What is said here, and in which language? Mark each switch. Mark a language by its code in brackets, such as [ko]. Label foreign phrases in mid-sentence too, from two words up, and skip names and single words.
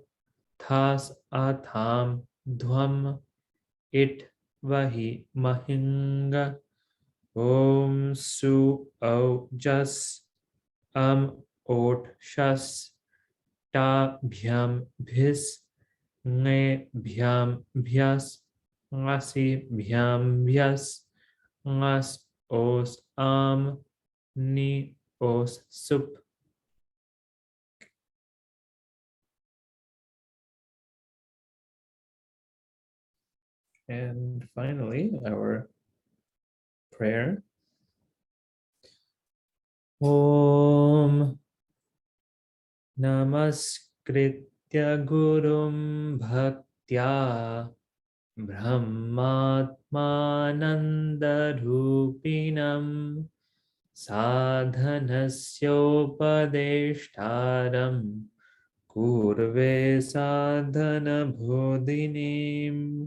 [sa] थास् आथाम् ध्वम् इट् वहि महिङ् ॐ सु औ जस् औट् शस् टा भ्याम् भिस् ङे भ्याम् भ्यस् ङसि भ्याम् भ्यस् ङस् ओस् ङि ओस् सुप्. [en] And finally, our prayer. [sa] ॐ नमस्कृत्य गुरुं भक्त्या ब्रह्मात्मानन्दरूपिणम् साधनस्योपदेष्टारं कुर्वे साधनबोधिनीम्.